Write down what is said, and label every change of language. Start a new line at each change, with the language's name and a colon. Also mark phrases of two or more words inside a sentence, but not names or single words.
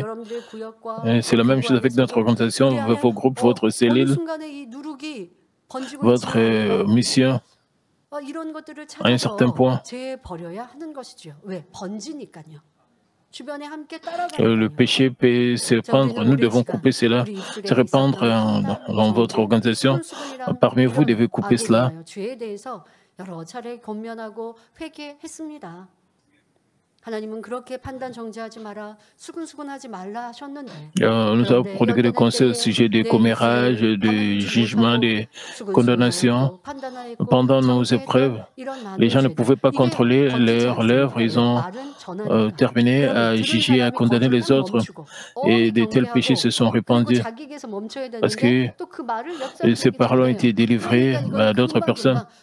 French: C'est la même chose avec notre organisation, vos groupes, votre cellule, votre mission. À un certain point, Le péché peut se répandre. Nous devons couper cela, se répandre dans votre organisation. Parmi vous, devez couper cela.
Korean: 여러 차례 권면하고 회개했습니다. 하나님은 그렇게 판단 정지하지 마라, 수근수근하지 말라 하셨는데.
French: Nous avons prodigué des conseils au sujet des commérages, du jugement, des condamnations. Pendant nos épreuves, les gens ne pouvaient pas contrôler leurs lèvres. Ils ont terminé à juger, à condamner les autres. Et de tels péchés se sont répandus. Parce que ces paroles ont été délivrées à d'autres personnes.